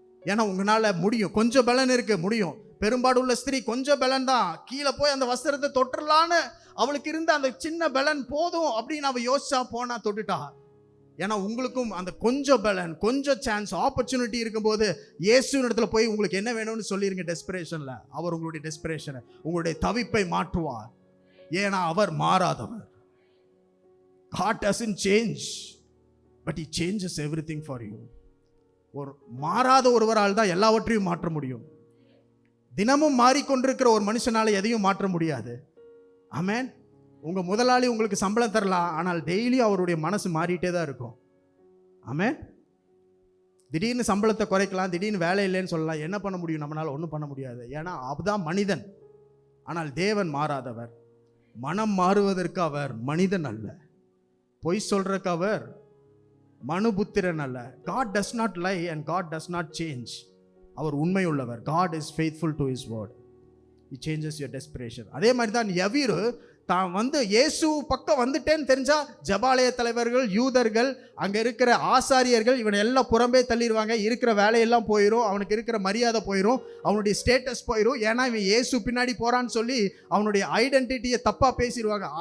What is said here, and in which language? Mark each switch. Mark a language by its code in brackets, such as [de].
[ta] ஏன்னா உங்களால் முடியும். கொஞ்சம் பலன் இருக்கு, முடியும். பெரும்பாடு உள்ள ஸ்திரீ கொஞ்சம் பலன் தான், கீழே போய் அந்த வஸ்திரத்தை தொட்டுலான்னு அவளுக்கு இருந்த அந்த சின்ன பலன் போதும் அப்படின்னு அவள் யோசிச்சா போனா தொட்டுட்டா. ஏன்னா உங்களுக்கும் அந்த கொஞ்சம் பலன், கொஞ்சம் சான்ஸ், ஆப்பர்ச்சுனிட்டி இருக்கும்போது இயேசுவின் இடத்துல போய் உங்களுக்கு என்ன வேணும்னு சொல்லிருங்க. டெஸ்பிரேஷனில் அவர் உங்களுடைய டெஸ்பிரேஷனை, உங்களுடைய தவிப்பை மாற்றுவார். ஏன்னா அவர் மாறாதவர். [en] God doesn't change, but he changes everything for you. [ta] ஒரு மாறாத ஒருவரால் தான் எல்லாவற்றையும் மாற்ற முடியும். தினமும் மாறிக்கொண்டிருக்கிற ஒரு மனுஷனால எதையும் மாற்ற முடியாது. ஆமென். உங்கள் முதலாளி உங்களுக்கு சம்பளம் தரலாம், ஆனால் டெய்லி அவருடைய மனசு மாறிட்டே தான் இருக்கும். ஆமென். திடீர்னு சம்பளத்தை குறைக்கலாம், திடீர்னு வேலை இல்லைன்னு சொல்லலாம். என்ன பண்ண முடியும்? நம்மளால் ஒன்றும் பண்ண முடியாது. ஏன்னா அதுதான் மனிதன். ஆனால் தேவன் மாறாதவர். மனம் மாறுவதற்கு அவர் மனிதன் அல்ல, பொய் சொல்றதுக்கு அவர் மனுபுத்திரன் அல்ல. [en] God does not lie and God does not change. [ta] அவர் உண்மை உள்ளவர். [en] God is faithful to his word. He changes your desperation. [ta] அதே மாதிரி தான் யவீரு தான் இயேசு பக்கம் வந்துட்டேன்னு தெரிஞ்சா ஜபாலய தலைவர்கள், யூதர்கள், அங்கே இருக்கிற ஆசாரியர்கள் இவனை எல்லாம் புறம்பே தள்ளிடுவாங்க. இருக்கிற வேலையெல்லாம் போயிடும், அவனுக்கு இருக்கிற மரியாதை போயிடும், அவனுடைய ஸ்டேட்டஸ் போயிடும். ஏன்னா இவன் இயேசு பின்னாடி போறான்னு சொல்லி அவனுடைய ஐடென்டிட்டியை தப்பா பேசிடுவாங்க.